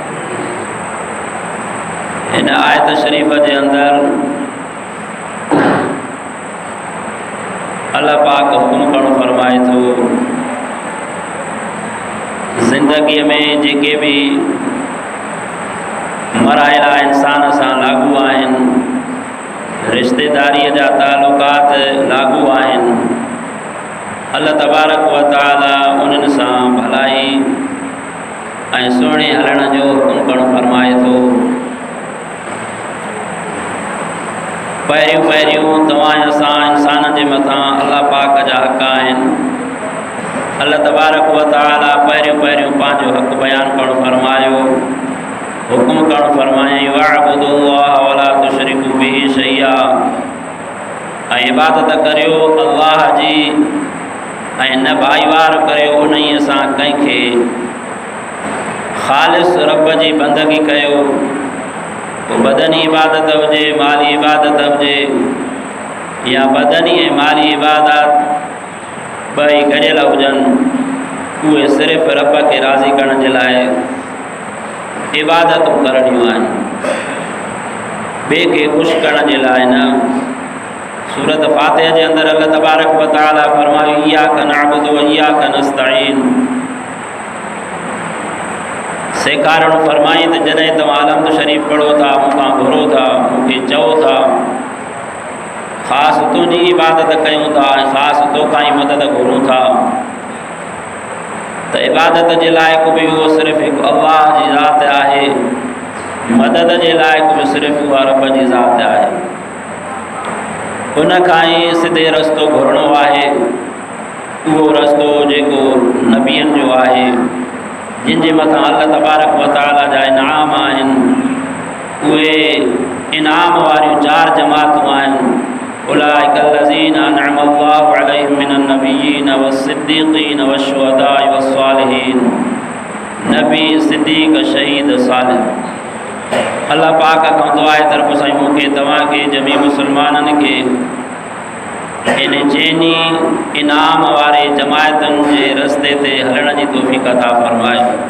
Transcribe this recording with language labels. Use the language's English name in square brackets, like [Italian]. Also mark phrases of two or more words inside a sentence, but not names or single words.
[Sindhi] इन आयत शरीफ के अंदर अल्लाह पाक हुक्म करण फरमाए तो ज़िंदगी में जेके भी मराइला इंसान से लागू आहिन, रिश्तेदारी जा ताल्लुकात लागू आहिन, अल्लाह तबारक व तआला उन्हनि सां भलाई ऐं सुहिणे हलण जो हुकुम करण फरमाए थो। पहिरियों पहिरियों तव्हां असां इंसान जे मथां अल्लाह पाक जा हक़ आहिनि। अल्लाह तबारक व तआला पहिरियों पहिरियों पंहिंजो हक़ बयान करण फरमायो, हुक्म करण फरमाई [Arabic] واعبدوا الله ولا تشركوا به شيئا, [Sindhi] ऐं इबादत करियो अल्लाह जी ऐं न भाईवार करियो उन्हीअ सां कंहिंखे। ख़ालिस रब जी बंदगी कयो, पोइ बदनी इबादत हुजे, माली इबादत हुजे, या बदनी ऐं माली इबादत ॿई गॾियल हुजनि, उहे सिर्फ़ु रब खे राज़ी करण जे लाइ इबादतूं करणियूं आहिनि, ॿिए खे ख़ुशि करण जे लाइ न। सूरत फातिहा जे अंदर अल्लाह तबारक व तआला फरमायो [Arabic] إياك نعبد و إياك نستعين. [Sindhi] सेखारण फरमाई त जॾहिं तव्हां अलहम्द शरीफ़ पढ़ो था, मूंखां घुरो था, मूंखे चओ था, ख़ासि तुंहिंजी इबादत कयूं था ऐं ख़ासि तोखां ई मदद घुरूं था, त इबादत जे लाइक़ भी वो सिर्फ़ु हिकु अल्लाह जी ज़ात आहे, मदद जे लाइक़ भी सिर्फ़ु उहा रब जी ज़ात आहे। उन खां ई सिधे रस्तो घुरणो आहे, उहो रस्तो जेको नबियनि जो आहे, जिन जे मथां अल्लाह तबारक व तआला जा इनाम आहिनि। उहे इनाम वारियूं चार जमातूं आहिनि। [Arabic] أولئك الذين أنعم الله عليهم من النبيين والصديقين والشهداء والصالحين. [Sindhi] नबी, सिद्दीक़, शहीद, सालिह। अल्लाह पाक खां दुआ तरफ़ साईं मूंखे तव्हांखे जमी मुसलमाननि के इन चइनी इनाम वारे जमायतुनि जे रस्ते ते हलण जी तौफ़ीक़ अता फरमाए।